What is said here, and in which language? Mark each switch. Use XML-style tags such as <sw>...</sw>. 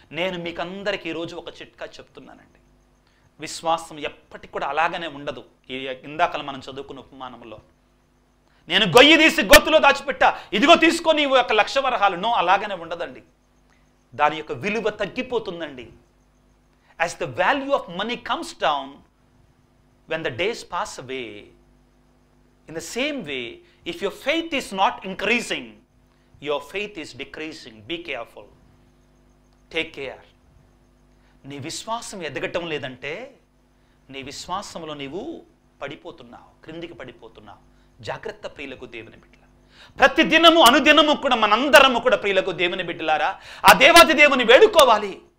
<te>నేను మీకు అందరికీ ఈరోజు ఒక చిట్కా చెప్తున్నానండి. విశ్వాసం ఎప్పటికి కూడా అలాగనే ఉండదు. ఇందాకల మనం చదువుకున్న ఉపమానంలో, నేను గొయ్యి తీసి గొత్తులో దాచిపెట్టా, ఇదిగో తీసుకొని 1,00,000 వరహాలు, నో, అలాగనే ఉండదండి. దాని యొక్క విలువ తగ్గిపోతుందండి.</te> <en>As the value of money comes down when the days pass away, in the same way, if your faith is not increasing, your faith is decreasing. Be careful. Take care.</en> <te>నీ విశ్వాసం ఎదగటం లేదంటే నీ విశ్వాసంలో నీవు పడిపోతున్నావు, క్రిందికి పడిపోతున్నావు. జాగ్రత్త ప్రియులకు దేవుని బిడ్డలారా. ప్రతి దినము అనుదినము కూడా మనందరము కూడా ప్రియులకు దేవుని బిడ్డలారా ఆ దేవాది దేవుని వేడుకోవాలి.</te>